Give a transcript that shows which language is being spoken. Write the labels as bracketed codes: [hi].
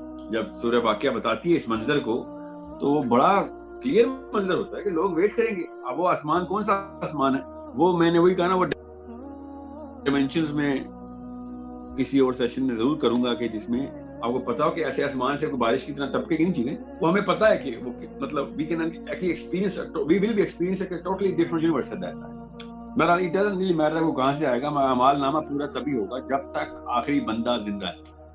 [ur] جب سورہ واقعہ بتاتی ہے اس منظر کو تو وہ بڑا کلیئر منظر ہوتا ہے کہ لوگ ویٹ کریں گے. اب وہ آسمان کون سا آسمان ہے؟ وہ میں نے وہی کہا نا, وہ ڈائمینشنز میں کسی اور سیشن میں ضرور کروں گا کہ جس میں آپ کو پتا ہو کہ ایسے آسمان سے بارش کی طرح ٹپکے گی نہیں چیزیں. وہ ہمیں پتا ہے کہ وہ مطلب [en] we can actually experience we will be experiencing a totally different universe at that time. [ur] میرا [en] it doesn't really matter [ur] وہ کہاں سے آئے گا. اعمال نامہ پورا تبھی ہوگا جب تک آخری بندہ زندہ ہے.